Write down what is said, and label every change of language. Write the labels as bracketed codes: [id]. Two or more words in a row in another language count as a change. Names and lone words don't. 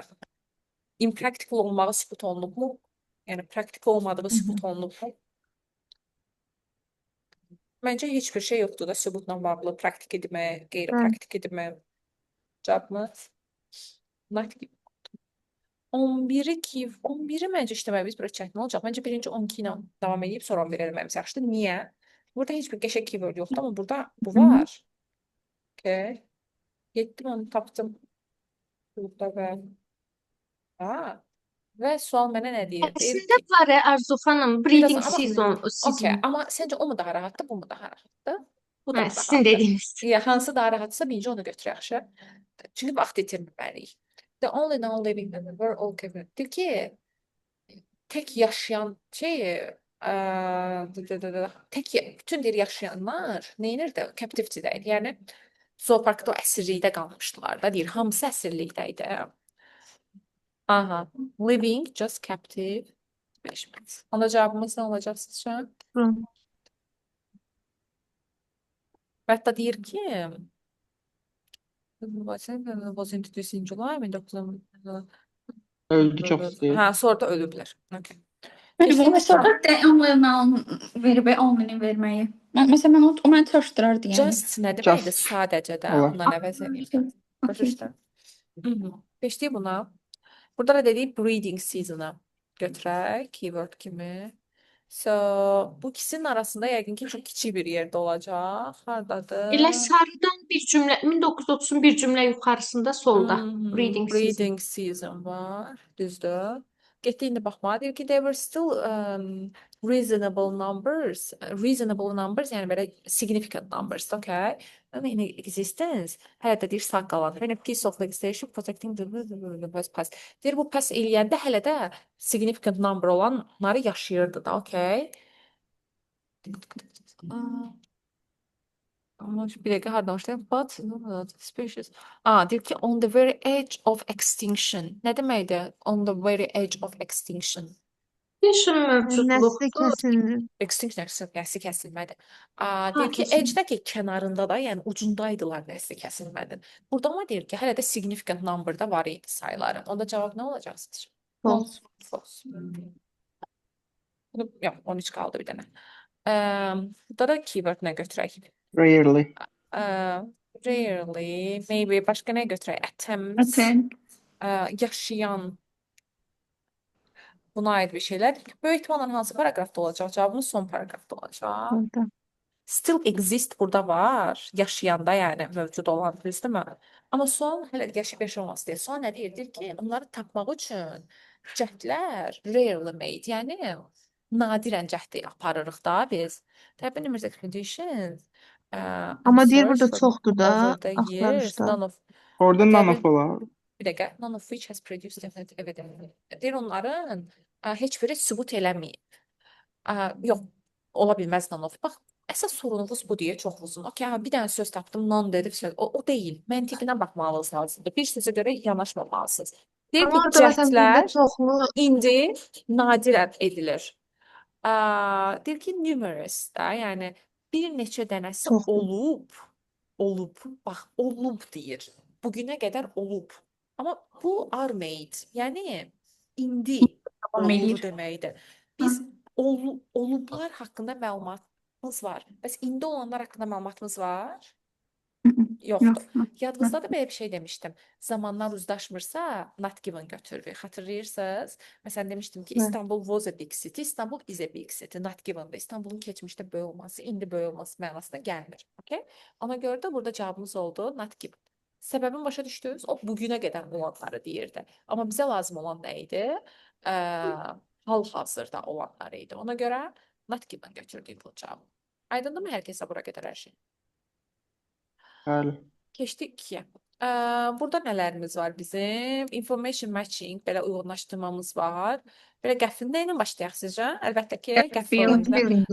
[az] Impractical olmağı sübut olunub mu? Yəni, praktik olmadığı sübut olunub mu? Məncə heç bir şey yoxdur da sübutla bağlı. Praktik edilmə, qeyri-praktik edilmə. Cavabımız [en] not given. [az] 11'i məncə işləməyimiz biraz çətin olacaq. Məncə birinci 12 ilə davam edib sonra 11 eləməyimiz yaxşıdır. Niyə? Burada heç bir qəşəng keyword yoxdur, amma burada bu var. Okay. Getdim onu tapdım. Burada və və sual mənə nə deyir? Deyir Əslində ki, var Arzu xanım, breeding amma- season. okay, amma səncə o mu daha rahatdır, bu mu daha rahatdır? Bu daha Hə, sizin rahatdır. dediyiniz. Ya, hansı daha rahatsa birinci onu götür yaxşı. Çünki vaxt itirməliyik. [en] The only non-living member all given. [az] Deyir ki, tək yaşayan bütün deyir yaşayanlar neynirdi? Captivity-də idi. Yəni, zooparkda o əsirlikdə qalmışdılar da, deyir. Hamısı əsirlikdə idi. Aha. [en] Living, just captive. 5 minutes. [az] Onda cavabımız nə olacaq sizcə? From. Və hətta deyir ki, [en] was introduced in July 1900. [az] Öldü çox istəyir. Hə, sonra da ölüblər. Okay. Bəli, Keçdik və sonra D-onla verib onlinin verməyi. Məsələn, mən o məni çaşdırardı yəni. Just nə deməkdir? Just Sadəcə də olar. ondan əvəz edeyim. Başa Okay. düşdün? Keçdik buna. Burada da dedik [en] breeding season'ı [az] götürək keyword kimi. So, bu ikisinin arasında yəqin ki çox kiçik bir yerdə olacaq. Hardadır? Elə sarıdan bir cümlə 1930-un bir cümlə yuxarısında solda [en] reading season. Breeding season [az] var. Düzdür. Getdi indi baxmağa deyir ki, [en] there were still reasonable numbers. Reasonable numbers, [az] yəni belə [en] significant numbers, [az] okay? [en] In existence. [az] Hələ də deyir sağ qalan. [en] When a piece of legislation protecting the was passed. [az] Deyir bu pass eləyəndə hələ də [en] significant number [az] olanları yaşayırdı da, okay? Ama bir dakika hardan başlayayım? [en] But species. [az] Deyir ki [en] on the very edge of extinction. [az] Nə deməkdir? [en] On the very edge of extinction. [az] Yaşın Nesli mövcudluqdur. kesilir. Extinction nəsli kəsilmədir. Deyir ki kesin. edge-də ki kənarında da, yəni ucundaydılar nəsli kəsilmədən. Burada ama deyir ki hələ də [en] significant number-da [az] var idi sayıları. Onda cavab nə olacaq sizcə? [en] False. [az] False. Yox, 13 qaldı bir dənə. Burada da keyword nə götürək? Rarely. [en] Rarely, maybe [az] başqa nə götürək? Attempts, Attempt. yaşayan, buna aid bir şeylər. Böyük ehtimalla hansı paragrafda olacaq? Cavabımız son paragrafda olacaq. Burada. [en] Still exist [az] burada var. Yaşayanda yəni mövcud olan düzdürmü? Amma son hələ yaşayıb yaşamaması deyil. Son nə deyir? Deyir ki, onları tapmaq üçün cəhdlər [en] rarely made. [az] Yəni nadirən cəhd aparırıq da biz. [en] Type numerous conditions. [az] Ama deyir burada [en] Search for [az] çoxdur da [en] over the years, [az] axtarışda. [en] none of [az] Orada none Təbii- of olar. bir dəqiqə, [en] none of which has produced definite evidence. [az] Deyir onların heç biri sübut eləməyib. Yox, ola bilməz [en] none of. [az] Bax, əsas sorunumuz bu deyə çox uzun. Okay, bir dənə söz tapdım, none dedi. O deyil. Məntiqinə baxmalısınız. Bir sözə görə yanaşmamalısınız. Deyir Ama ki, orada mesela burada cəhdlər çoxlu indi nadirən edilir. Deyir ki, numerous da, yəni bir neçə dənəsi Çoxdur. olub, bax, olub deyir. Bugünə qədər olub. Amma bu [en] are made, [az] yəni indi Davam oldu eləyir. deməkdir. Biz olublar haqqında məlumatımız var. Bəs indi olanlar haqqında məlumatımız var? Yoxdur. Yadınızdadır belə bir şey demişdim. Zamanlar uzlaşmırsa [en] not given [az] götürürük. Xatırlayırsınız? Məsələn demişdim ki, Evet. [en] İstanbul was a big city. İstanbul is a big city. Not given. [az] İstanbulun keçmişdə böyük olması, indi böyük olması mənasına gəlmir. Okay? Ona görə də burada cavabımız oldu [en] not given. [az] Səbəbini başa düşdünüz? O bugünə qədər olanları deyirdi. Amma bizə lazım olan nə idi? Hal-hazırda olanları idi. Ona görə [en] not given [az] götürdük bu cavabı. Aydındır mı hər kəsə bura qədər hər şey? Bəli. Keçdik ikiyə. Burada nələrimiz var bizim? [en] Information matching, [az] belə uyğunlaşdırmamız var. Belə qəfil nə ilə başlayaq sizcə? Əlbəttə ki, Gap qəfil filling. rolunda. Filling.